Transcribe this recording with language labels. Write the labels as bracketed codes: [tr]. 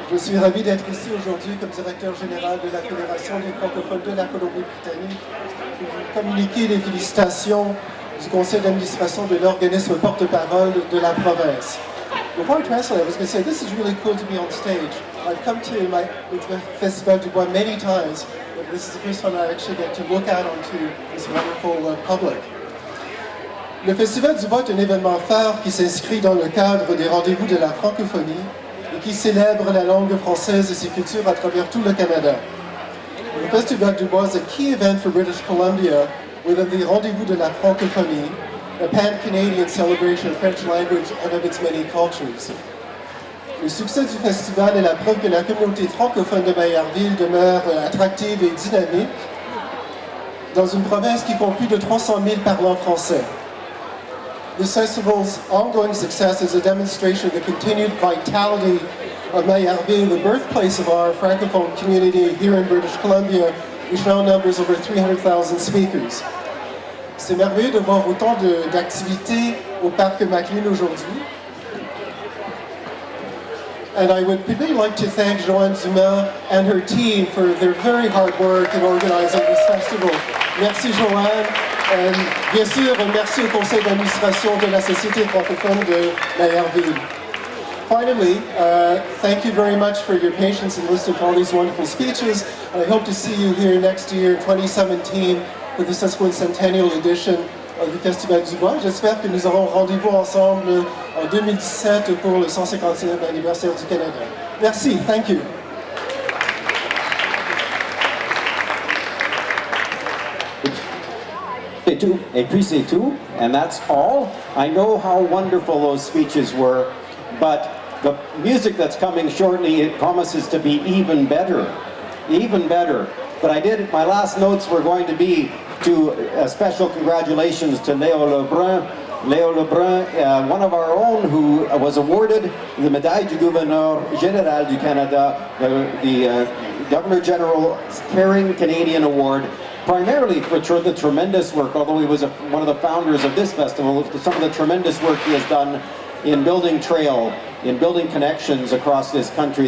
[fr] Je suis ravi d'être ici aujourd'hui comme directeur général de la Fédération des francophones de la Colombie-Britannique pour vous communiquer les félicitations du conseil d'administration de l'organisme porte-parole de la province. [en] Before I translate, I was going to say this is really cool to be on stage. I've come to the Festival du Bois many times, but this is the first time I actually get to look out onto this wonderful public. [fr] Le Festival du Bois est un événement phare qui s'inscrit dans le cadre des rendez-vous de la francophonie et qui célèbre la langue française et ses cultures à travers tout le Canada. [en] Le Festival du Bois is a key event for British Columbia within the Rendez-vous de la Francophonie, a pan-Canadian celebration of French language and of its many cultures. [fr] Le succès du festival est la preuve que la communauté francophone de Maillardville demeure attractive et dynamique dans une province qui compte plus de 300 000 parlants français. [en] This festival's ongoing success is a demonstration of the continued vitality of Maillardville, the birthplace of our francophone community here in British Columbia, which now numbers over 300,000 speakers. [fr] C'est merveilleux de voir autant d'activités au parc McLean aujourd'hui. [en] And I would particularly like to thank Joanne Dumas and her team for their very hard work in organizing this festival. [fr] Merci Joanne, et bien sûr merci au conseil d'administration de la Société francophone de Maillardville. [en] Finally, thank you very much for your patience in listening to all these wonderful speeches. And I hope to see you here next year, 2017, for the sesquicentennial edition of the Festival du Bois. [fr] J'espère que nous aurons rendez-vous ensemble en 2017 pour le 150e anniversaire du Canada. [en] Merci, thank you. [fr] Et puis c'est tout, [en] and that's all. I know how wonderful those speeches were, but the music that's coming shortly, it promises to be even better, even better. But my last notes were going to be to special congratulations to Léo Lebrun. Léo Lebrun, one of our own who was awarded the Médaille du Gouverneur Général du Canada, the Governor General's Caring Canadian Award, primarily for the tremendous work, although he was one of the founders of this festival, some of the tremendous work he has done in building trail, in building connections across this country.